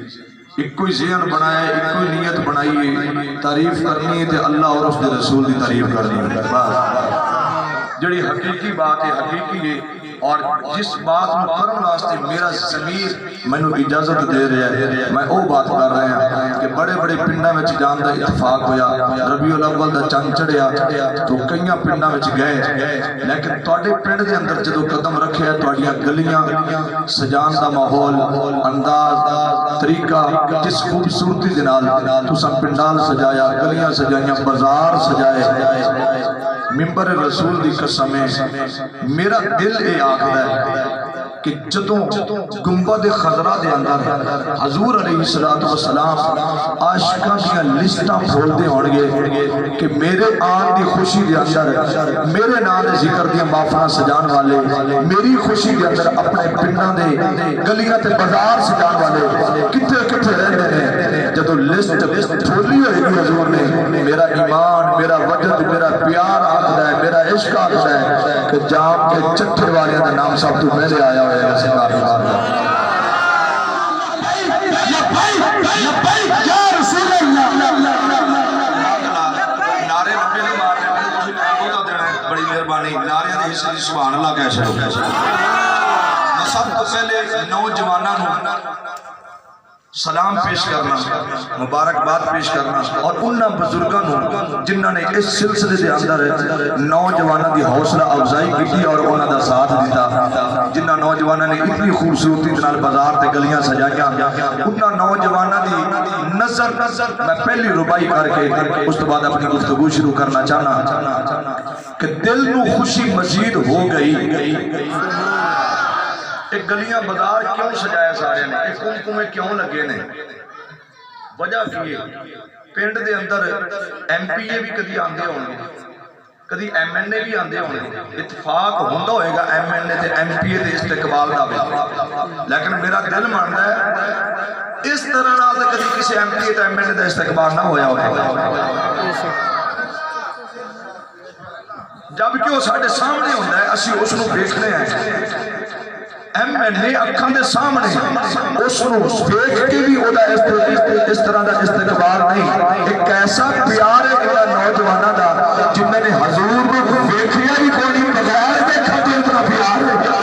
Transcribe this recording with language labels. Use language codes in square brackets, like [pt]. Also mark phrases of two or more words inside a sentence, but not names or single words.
[pa] ایک کوئی ذہن بنایا ایک کوئی نیت بنائی تعریف کرنی ہے اللہ اور اس دے رسول دی تعریف کرنی ہے. جڑی حقیقی بات ہے حقیقی ہے اور جس بات کو کرنے واسطے میرا ضمیر مینوں اجازت دے رہا ہے میں وہ بات کر رہا ہوں کہ بڑے بڑے پنڈاں وچ جان دا اتفاق ہویا ربیع الاول دا چند چڑھیا تو کئی پنڈاں وچ گئے لیکن تواڈے پنڈ دے اندر جدوں قدم رکھیا تواڈیاں گلیاں سجان دا ماحول انداز طریقہ جس خوبصورتی دے نال تساں پنڈال سجایا گلیاں سجائیاں بازار سجائے ممبر رسول دی قسم ہے میرا دل اے آکھدا ہے کہ جدوں گنبد خضرا دے اندر حضور علیہ السلام عاشقاں دیاں لسٹاں کھولدے ہون گے کہ میرے آن دی خوشی دے اندر میرے نام دے ذکر دیاں محفلاں سجان والے میری خوشی دے اندر اپنے پنڈاں دے گلیاں تے بازار سجان والے کتھے کتھے رہندے نے جدوں لسٹ کھولی ہوئی حضور نے میرا ایمان میرا وجد میرا پیار آکھدا ہے میرا عشق آکھدا ہے کہ جام کے چٹھے والیاں دا نام سب تو پہلے آیا ہوئے ہے سرکار یا رسول اللہ نعرے لمبے نہیں مار رہے ہیں کچھ بہت دینا ہے بڑی مہربانی نعرے دے حصے دی سبحان اللہ کہہ چھڑو میں سب تو پہلے نوجواناں سلام پیش کرنا مبارکباد پیش کرنا اور انہاں بزرگاں نوں جنہاں نے اس سلسلے دے اندر نوجواناں دی حوصلہ افزائی کی اور انہاں دا ساتھ دیتا جنہاں نوجواناں نے اتنی خوبصورتی دے نال بازار تے گلیاں سجائیاں انہاں نوجواناں دی نظر میں پہلی ربائی کر کے اس تو بعد اپنی گفتگو شروع کرنا چاہنا کہ دل نو خوشی مزید ہو گئی ایک گلیاں بازار کیوں سجایا سارے نے ایک کمکمے کیوں لگے نے وجہ کی پنڈ دے اندر ایم پی اے بھی کدی آندے ہوں گے کدی ایم این اے بھی آندے ہوں گے اتفاق ہوندہ ہوئے گا ایم این اے تے ایم پی اے تے استقبال دا بھی [ur] لیکن میرا دل مانتا ہے [pa] اس طرح نال تے کدی کسی ایم پی اے تے ایم این اے تے استقبال نہ ہویا ہوگا جبکہ وہ ساڑھے سامنے ہوندہ ہے اسی اس نو دیکھنے ہیں ایم این اے اکھاں دے سامنے اس نو دیکھ کے بھی اس طرح دا استقبال نہیں ایک ایسا پیار ہے کہ نوجوانہ دا جنہوں نے حضور کو دیکھیا بھی کوئی بغیر دیکھا تو اتنا پیار ہے